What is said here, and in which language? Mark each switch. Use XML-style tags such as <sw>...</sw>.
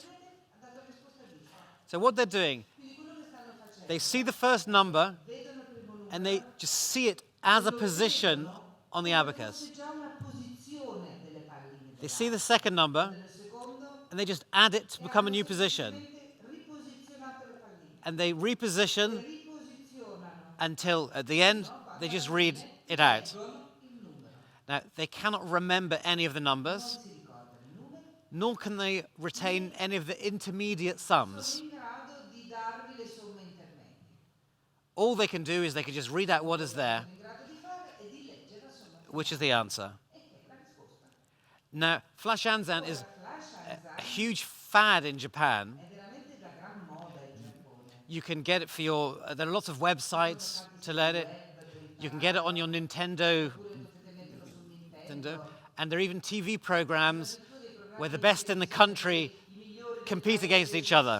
<it>Ha dato risposta giusta.</it> <en>So what they're doing,</en> <it>Quindi quello che stanno facendo,</it> <en>they see the first number</en> <it>vedono il primo numero,</it> <en>and they just see it as a position on the abacus.</en> <it>c'è già una posizione delle palline.</it> <en>They see the second number</en> <it>Nel secondo</it> <en>and they just add it to become a new position.</en> <it>riposizionato le palline.</it> <en>And they reposition</en> <it>Riposizionano</it> <en>until at the end they just read it out.</en> <it>il numero.</it> <en>Now, they cannot remember any of the numbers,</en> <it>Si ricordano i numeri.</it> <en>nor can they retain any of the intermediate sums.</en> <it>In grado di darvi le somme intermedie.</it> <en>All they can do is they can just read out what is there,</en> <it>In grado di fare e di leggere la somma</it> <en>which is the answer.</en> <it>e che è la risposta.</it> <en>Now, Flash Anzan is</en> <it>Flash Anzan</it> <en>a huge fad in Japan.</en> <it>è veramente da gran moda in Giappone.</it> <en>You can get it for your, there are lots of websites to learn it. You can get it on your Nintendo,</en> <it>Potete metterlo su Nintendo.</it> <en>and there are even TV programs where the best in the country compete against each other.</en>